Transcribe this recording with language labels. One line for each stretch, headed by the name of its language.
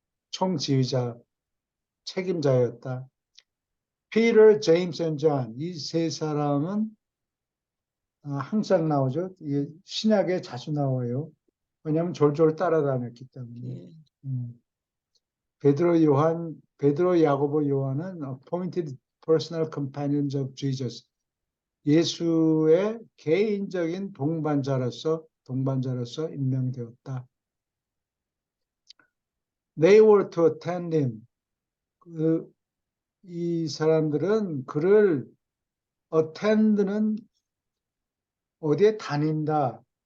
Korean: 총지휘자, 책임자였다. Peter, James and John 이 세 사람은 항상 나오죠. 신약에 자주 나와요. 왜냐하면 졸졸 따라다녔기 때문에. 예.
English: 베드로, 야고보, 요한은 appointed personal companions of Jesus.
Korean: 예수의 개인적인 동반자로서 임명되었다.
English: They were to attend him.
Korean: 이 사람들은 그를 attend는 어디에 다닌다.